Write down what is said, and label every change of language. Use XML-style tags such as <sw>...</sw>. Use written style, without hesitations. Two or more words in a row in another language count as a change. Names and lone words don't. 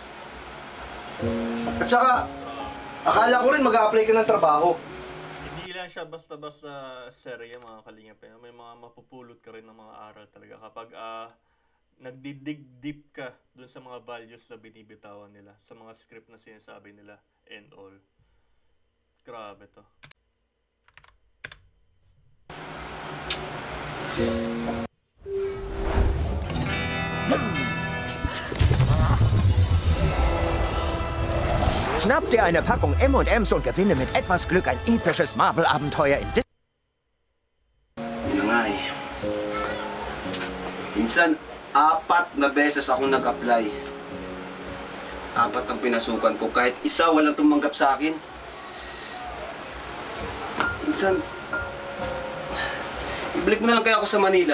<tl>At saka, akala ko rin mag-a-apply ka ng trabaho. Hindi lang siya basta-basta serye mga kalingap. May mga mapupulot ka rin ng mga aral talaga kapag nagdidig deep ka dun sa mga values na binibitawan nila, sa mga script na sinasabi nila</tl> <en>and all.</en> <tl>Grabe to.</tl> <de>Schnapp dir eine Packung M&M's und gewinne mit etwas Glück ein episches Marvel-Abenteuer in Disney.</de> <tl>Yun na nga eh. Minsan, 4 na beses ako nag-apply. 4 ang pinasukan ko. Kahit isa walang tumanggap sa akin. Minsan, ibalik mo na lang kaya ako sa Manila.</tl>